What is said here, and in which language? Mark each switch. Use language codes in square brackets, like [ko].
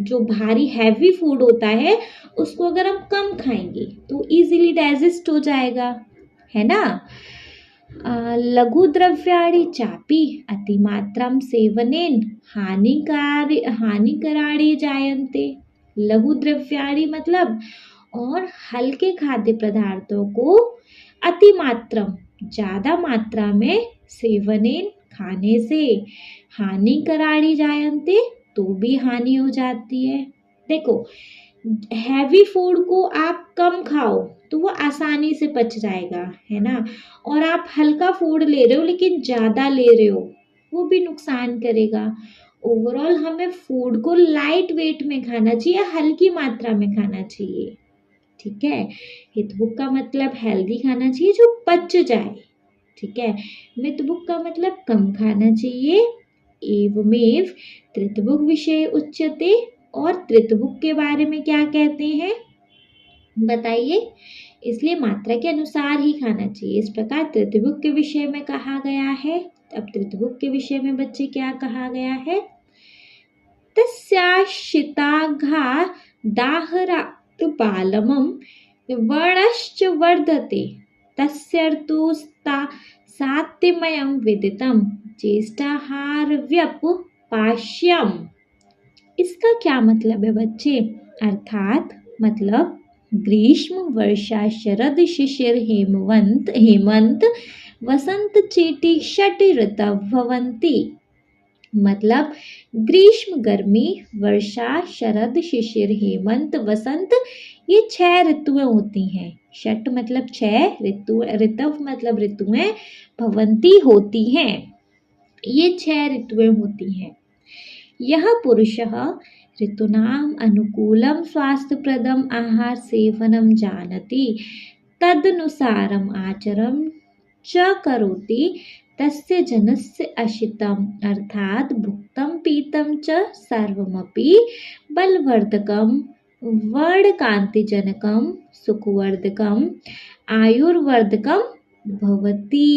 [hi] भारी heavy food होता है उसको अगर हम कम खाएंगे तो इजीली डाइजेस्ट हो जाएगा, है ना। [sa] लघु द्रव्याणि चापि अतिमात्रं सेवनेन हानिकराणि जायन्ते। लघु द्रव्याणि [hi] मतलब और हल्के खाद्य पदार्थों को अतिमात्रम ज्यादा मात्रा में सेवनेन खाने से [sa] हानिकराणि जायन्ते [hi] तो भी हानि हो जाती है। देखो, हैवी फूड को आप कम खाओ तो वो आसानी से पच जाएगा, है ना। और आप हल्का फूड ले रहे हो लेकिन ज़्यादा ले रहे हो, वो भी नुकसान करेगा। ओवरऑल हमें फूड को लाइट वेट में खाना चाहिए, हल्की मात्रा में खाना चाहिए, ठीक है। हितभुक का मतलब हेल्दी खाना चाहिए जो पच जाए, ठीक है। मितभुक का मतलब कम खाना चाहिए। [sa] एवमेव त्रितभुक विषय उच्यते, [hi] और त्रितभुक के बारे में क्या कहते हैं बताइए। इसलिए मात्रा के अनुसार ही खाना चाहिए, इस प्रकार त्रितभुक के विषय में कहा गया है। अब त्रितभुक के विषय में बच्चे क्या कहा गया है। [sa] तस्याशिताघा दाहरात् बालमं वर्णश्च वर्धते तस्यर्तु सात्यमयं विदितं चेष्टाहारव्यपपाश्यम्। [hi] इसका क्या मतलब है बच्चे, अर्थात मतलब [sa] ग्रीष्म वर्षा शरद शिशिर हेमंत वसंत चेटी षट ऋतव भवन्ति। [hi] मतलब ग्रीष्म गर्मी वर्षा शरद शिशिर हेमंत वसंत ये 6 ऋतुएं होती हैं। षट मतलब 6, ऋतव मतलब ऋतुएं, भवन्ति होती हैं, ये 6 ऋतुएं होती हैं। [sa] यह पुरुषः ऋतूनाम् अनुकूलं स्वास्थ्यप्रदम् आहार सेवनं जानति तदनुसारम् आचरणं च करोति तस्य जनस्य अशितम्, अर्थात भुक्तं पीतं च सर्वमपि बलवर्धकं वर्णकान्तिजनकं सुखवर्धकं आयुर्वर्धकं भवति।